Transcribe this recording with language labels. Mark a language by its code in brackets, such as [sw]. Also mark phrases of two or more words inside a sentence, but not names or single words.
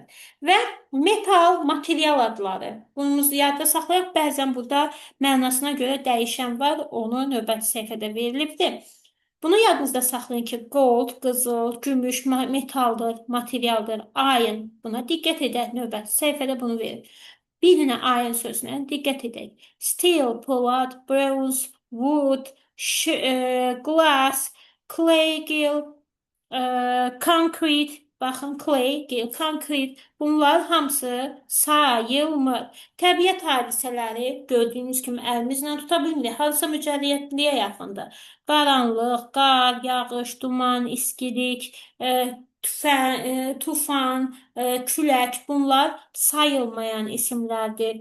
[az] Və metal, material adları. Bunu yadda saxlayaq, bəzən burada mənasına görə dəyişən var, onu növbəti səhifədə verilibdir. Bunu yadınızda saxlayın ki, gold, qızıl, gümüş, metaldır, materialdır, iron. Buna diqqət edək, növbəti səhifədə bunu verir. Bir dənə iron sözünə diqqət edək. Steel, polad, [en] bronze, wood, glass, clay, gill, concrete, baxın, clay, gill, concrete, [az] bunlar hamısı sayılmır. Təbiət hadisələri gördüyünüz kimi əlimizlə tuta bilmirik. Hansısa mücərriyyətliyə yaxındır. Qaranlıq, qar, yağış, duman, iskilik, tufan, külək, bunlar sayılmayan isimlərdir.